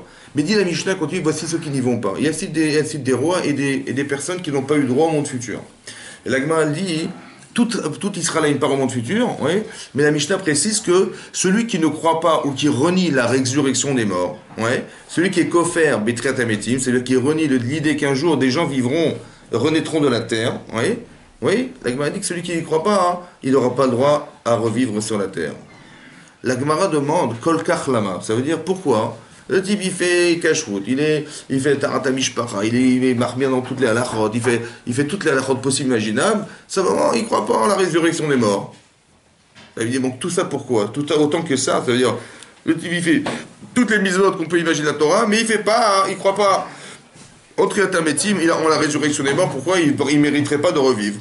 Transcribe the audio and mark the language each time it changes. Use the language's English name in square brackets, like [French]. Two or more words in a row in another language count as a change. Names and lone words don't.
[French] Mais dit la Mishnah continue, voici ceux qui n'y vont pas. Il y a cite des rois et des personnes qui n'ont pas eu droit au monde futur. Et la Gemara dit, tout Israël a une part au monde futur, oui, mais la Mishnah précise que celui qui ne croit pas ou qui renie la résurrection des morts, ouais, celui qui est [Hebrew] כופר בתחיית המתים, [French] c'est-à-dire qui renie l'idée qu'un jour des gens renaîtront de la terre, oui, oui, la Gemara dit que celui qui n'y croit pas, il n'aura pas le droit à revivre sur la terre. La Gemara demande [Hebrew] כל כך למה, [French] ça veut dire pourquoi? Le type, il fait kashrut, il fait [Hebrew] טהרת משפחה, [French] il est marmien dans toutes les halachot, il fait toutes les halachot possibles imaginables, simplement, il ne croit pas en la résurrection des morts. Ça veut dire, donc tout ça pourquoi? Tout ça autant que ça veut dire, le type, il fait toutes les mitzvot qu'on peut imaginer la Torah, mais il ne croit pas au triatametim, en la résurrection des morts, pourquoi il ne mériterait pas de revivre?